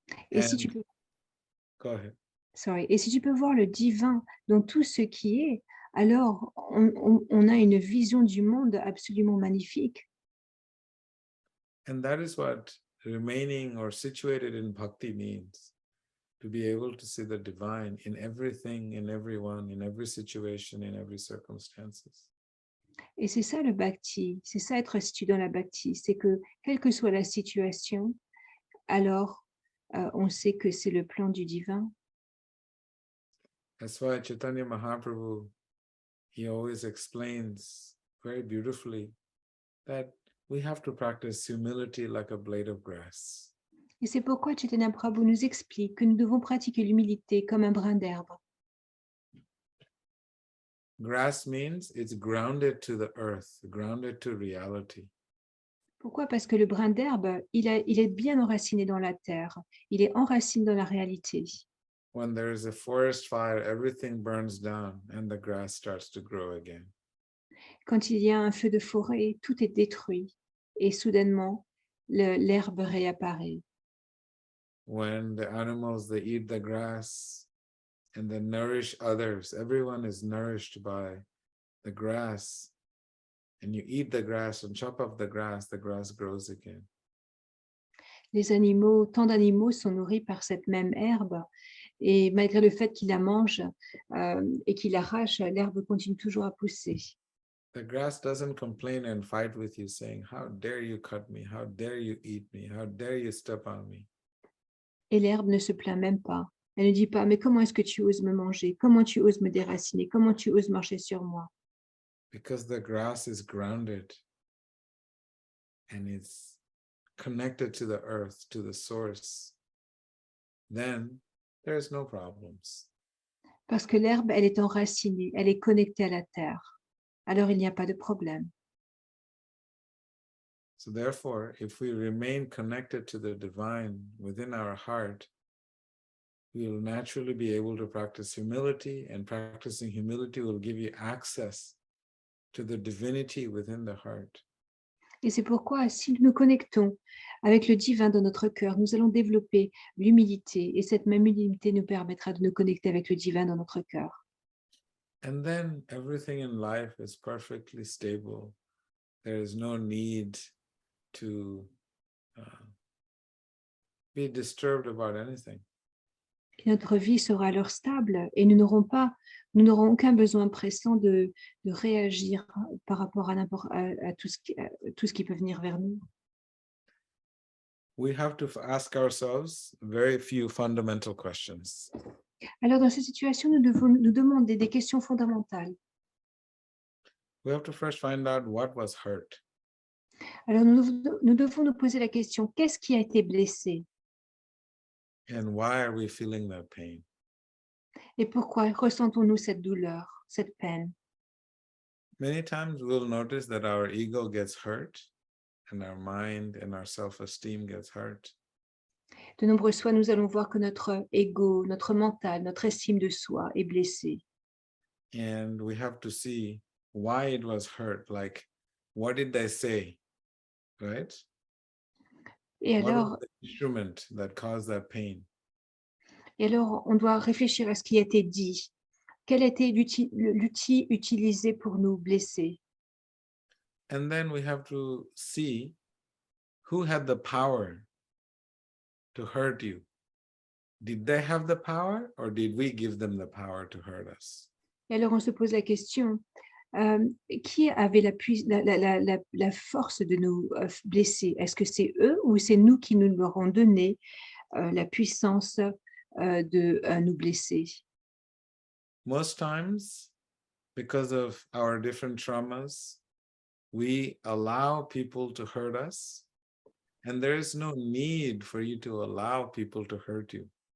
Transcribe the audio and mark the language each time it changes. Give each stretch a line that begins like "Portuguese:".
French: Et si tu peux,
English: Go ahead.
French: et si tu peux voir le divin dans tout ce qui est, alors on a une vision du monde absolument magnifique.
English: And that is what remaining or situated in bhakti means, to be able to see the divine in everything, in everyone, in every situation, in every circumstances.
French: Et c'est ça le bhakti, c'est ça être situé dans la bhakti, c'est que quelle que soit la situation, alors on sait que c'est le plan du divin.
English: That's why Chaitanya Mahaprabhu, he always explains very beautifully that we have to practice humility like a blade of grass.
French: Et c'est pourquoi Chaitanya Prabhu nous explique que nous devons pratiquer l'humilité comme un brin d'herbe.
English: Grass means it's grounded to the earth, grounded to reality.
French: Pourquoi? Parce que le brin d'herbe, il est bien enraciné dans la terre. Il est enraciné dans la réalité.
English: When there is a forest fire, everything burns down and the grass starts to grow again.
French: Quand il y a un feu de forêt, tout est détruit et soudainement, l'herbe réapparaît.
English: When the animals, they eat the grass and then nourish others, everyone is nourished by the grass. And you eat the grass and chop up the grass grows again.
French: Les animaux, tant d'animaux sont nourris par cette même herbe et malgré le fait qu'ils la mangent et qu'ils l'arrachent, l'herbe continue toujours à pousser.
English: The grass doesn't complain and fight with you saying, how dare you cut me? How dare you eat me? How dare you step on me?
French: Et l'herbe ne se plaint même pas. Elle ne dit pas, mais comment est-ce que tu oses me manger? Comment tu oses me déraciner? Comment tu oses marcher sur moi?
English: Because the grass is grounded and it's connected to the earth, to the source, then there's no problems.
French: Parce que l'herbe, elle est enracinée, elle est connectée à la terre. Alors il n'y a pas de problème.
English: So therefore, if we remain connected to the divine within our heart, we will naturally be able to practice humility, and practicing humility will give you access to the divinity within the heart.
French: Et c'est pourquoi, si nous nous connectons avec le divin dans notre cœur, nous allons développer l'humilité et cette même humilité nous permettra de nous connecter avec le divin dans notre cœur.
English: And then everything in life is perfectly stable. There is no need to be disturbed about anything.
French: Et notre vie sera alors stable et nous n'aurons aucun besoin pressant de réagir par rapport à tout ce qui peut venir vers nous.
English: We have to ask ourselves very few fundamental questions.
French: Alors dans cette situation, nous devons nous demander des questions fondamentales.
English: We have to first find out what was hurt.
French: Alors nous devons nous poser la question, qu'est-ce qui a été blessé?
English: And why are we feeling that pain?
French: Et pourquoi ressentons-nous cette douleur, cette peine?
English: Many times we'll notice that our ego gets hurt and our mind and our self-esteem gets hurt.
French: De nombreuses fois, nous allons voir que notre ego, notre mental, notre estime de soi est blessé.
English: And we have to see why it was hurt. Like, what did they say? Right?
French: Et
English: What was
French: alors,
English: the instrument that caused that pain?
French: on doit réfléchir à ce qui a été dit. Quel était l'outil utilisé pour nous blesser?
English: And then we have to see who had the power to hurt you. Did they have the power, or did we give them the power to hurt us?
French: Et alors, on se pose la question, qui avait la force de nous blesser? Est-ce que c'est eux ou c'est nous qui nous leur avons donné la puissance de nous blesser?
English: Most times, because of our different traumas, we allow people to hurt us, and there is no need for you to allow people to hurt you.